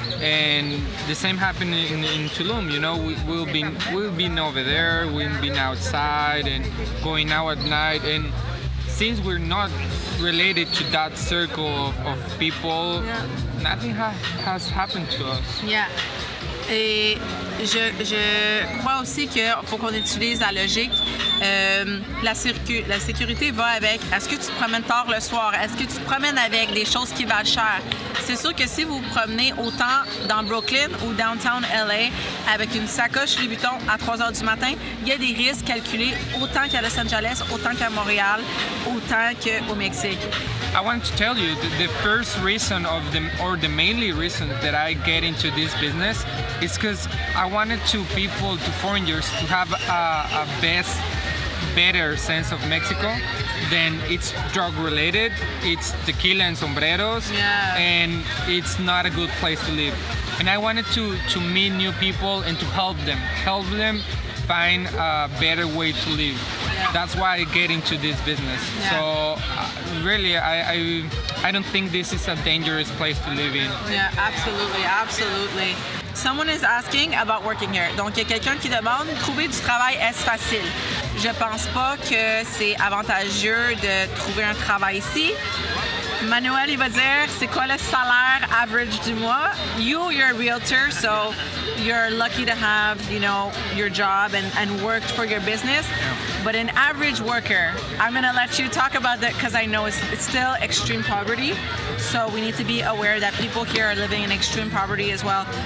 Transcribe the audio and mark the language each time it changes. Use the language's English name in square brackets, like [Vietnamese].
[English] And the same happened in Tulum. You know, we've been over there. We've been outside and going out at night. And since we're not related to that circle of people, nothing has happened to us. Yeah. [French] Et je crois aussi qu'il faut qu'on utilise la logique. La sécurité va avec. Est-ce que tu te promènes tard le soir? Est-ce que tu te promènes avec des choses qui valent cher? C'est sûr que si vous vous promenez autant dans Brooklyn ou downtown LA avec une sacoche Louis Vuitton à 3 h du matin, il y a des risques calculés autant qu'à Los Angeles, autant qu'à Montréal, autant qu'au Mexique. [English] I want to tell you the first reason or the mainly reason that I get into this business is because I wanted foreigners to have a better sense of Mexico. Then it's drug related, it's tequila and sombreros, and it's not a good place to live. And I wanted to meet new people and to help them find a better way to live. That's why I get into this business. So really, I don't think this is a dangerous place to live in. Yeah, absolutely. Someone is asking about working here. [French] Donc, il y a quelqu'un qui demande, trouver du travail, est-ce facile? Je pense pas que c'est avantageux de trouver un travail ici. Manuel, il va dire, c'est quoi le salaire average du mois? [English] You're a realtor, so you're lucky to have, your job and work for your business. Yeah. But an average worker, I'm going to let you talk about that because I know it's still extreme poverty. So we need to be aware that people here are living in extreme poverty as well.